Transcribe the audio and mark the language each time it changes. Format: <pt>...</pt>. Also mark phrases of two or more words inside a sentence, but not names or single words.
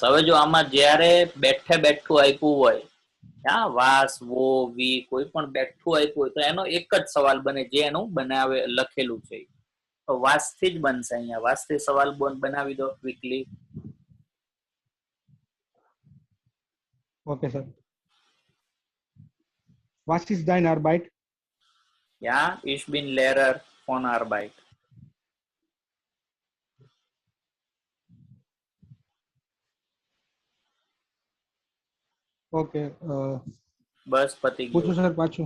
<gu>હવે જો આમાં જ્યારે બેઠું આપ્યું હોય, હા, વાસ, વો, વી, કોઈ પણ બેઠું આપ્યું હોય તો એનો એક જ સવાલ બને, જે એનું લખેલું છે. તો વાસ થી જ બનશે. અહીંયા વાસ થી સવાલ બનાવી દો ક્વિકલી.</gu> <en>okay sir.</en> <de>Was ist dein Arbeit? Ja, ich bin Lehrer von Arbeit.</de> <gu>ઓકે. બસ પતી ગયું. પૂછું સર પાછું?</gu>